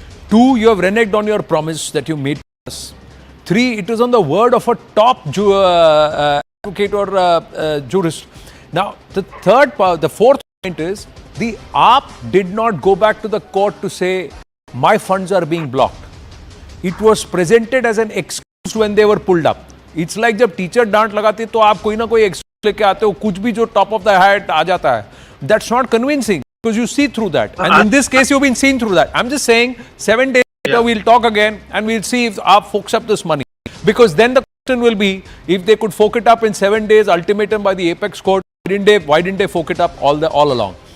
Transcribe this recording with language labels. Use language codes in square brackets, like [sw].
[en] 2, you have reneged on your promise that you made to us. 3, it is on the word of a top advocate or jurist. Now, the fourth point is, the AAP did not go back to the court to say, my funds are being blocked. It was presented as an excuse when they were pulled up. It's like [hi] जब teacher डांट लगाते तो आप कोई ना कोई excuse लेके आते हो, कुछ भी जो [en] top of the head [hi] आ जाता है. [en] That's not convincing because you see through that. And in this case, you've been seen through that. I'm just saying, 7 days later, we'll talk again and we'll see if AAP forks up this money. Because then the question will be, if they could fork it up in 7 days, ultimatum by the apex court, why didn't they fork it up all along?